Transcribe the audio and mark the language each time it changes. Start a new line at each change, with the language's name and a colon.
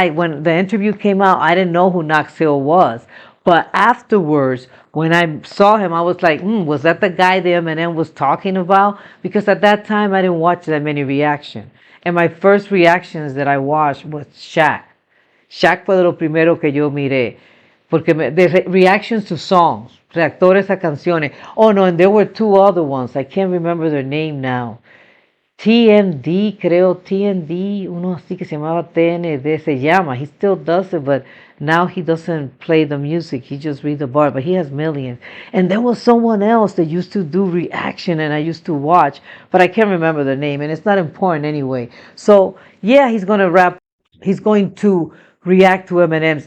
English: When the interview came out, I didn't know who Knox Hill was, but afterwards when I saw him, I was like, was that the guy the Eminem was talking about? Because at that time I didn't watch that many reactions, and my first reactions that I watched was Shaq.
Spanish: Shaq fue de lo primero que yo miré. Porque
English: reactions to songs,
Spanish: reactores a canciones.
English: Oh no, and there were two other ones. I can't remember their name now.
Spanish: TND, creo, TND, uno así que se llamaba TND, se llama.
English: He still does it, but now he doesn't play the music. He just reads the bar, but he has millions. And there was someone else that used to do reaction, and I used to watch, but I can't remember the name, and it's not important anyway. So yeah, he's gonna rap. He's going to react to Eminem's.